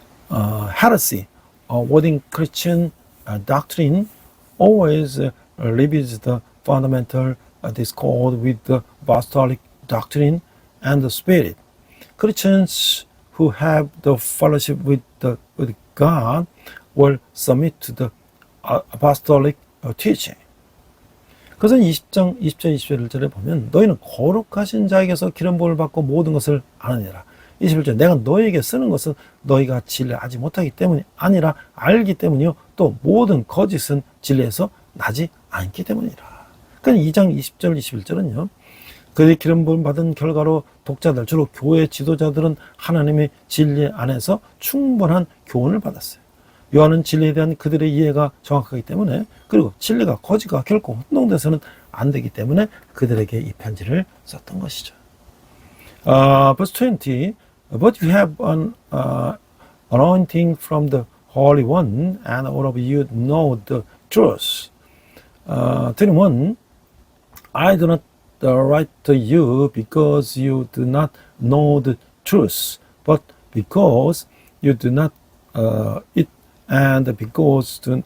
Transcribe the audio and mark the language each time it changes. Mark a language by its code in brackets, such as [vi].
[en] Heresy, within Christian doctrine, always leaves the fundamental discord with the apostolic doctrine and the spirit. Christians who have the fellowship with God will submit to the apostolic teaching. [ko] 그래서 20절, 21절에 보면 너희는 거룩하신 자에게서 기름 부음을 받고 모든 것을 아느니라. 21절 내가 너희에게 쓰는 것은 너희가 진리하지 못하기 때문이 아니라 알기 때문이요 또 모든 거짓은 진리에서 나지 않기 때문이라. 그러니까 2장 20절, 21절은요. 그들이 기름 부음 받은 결과로 독자들, 주로 교회 지도자들은 하나님의 진리 안에서 충분한 교훈을 받았어요. 요한은 진리에 대한 그들의 이해가 정확하기 때문에 그리고 진리가 거짓과 결코 혼동돼서는 안 되기 때문에 그들에게 이 편지를 썼던 것이죠. [en] Verse 20, but you have an anointing from the Holy One and all of you know the truth. 21, I do not write to you because you do not know the truth, but because you do not it and because